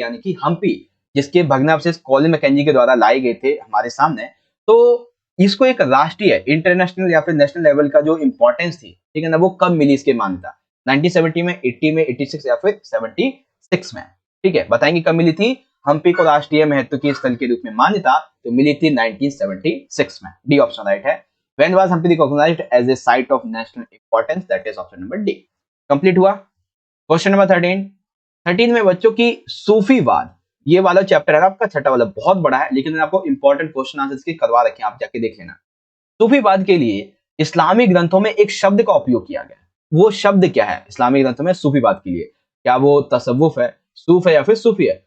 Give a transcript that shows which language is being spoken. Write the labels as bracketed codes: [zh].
[hi] यानी कि हम्पी, जिसके भग्नावशेष कॉलिन मैकेंजी के द्वारा लाए गए थे हमारे सामने, तो इसको एक राष्ट्रीय, इंटरनेशनल या फिर नेशनल लेवल का जो इंपॉर्टेंस थी, ठीक है ना, वो कब मिली इसकी मान्यता? 1970 में, 80 में, 86 या फिर 76 में? ठीक है, बताएंगे कब मिली थी हम्पी को राष्ट्रीय महत्व के स्थल के रूप में मान्यता? तो मिली थी 1976 में। डी ऑप्शन राइट है। [en] When was Hampi recognized as a site of national importance? That is option number D. [hi] Complete हुआ। क्वेश्चन नंबर 13 में बच्चों की सूफीवाद, ये वाला चैप्टर है ना आपका, छठा वाला, बहुत बड़ा है, लेकिन मैंने आपको इंपॉर्टेंट क्वेश्चन आंसर इसके करवा रखे हैं, आप जाके देख लेना। सूफीवाद के लिए इस्लामी ग्रंथों में एक शब्द का उपयोग किया गया। वो शब्द क्या है इस्लामी ग्रंथों में सूफीवाद के लिए? क्या वो तसव्वुफ है, सूफ है या फिर सूफी है?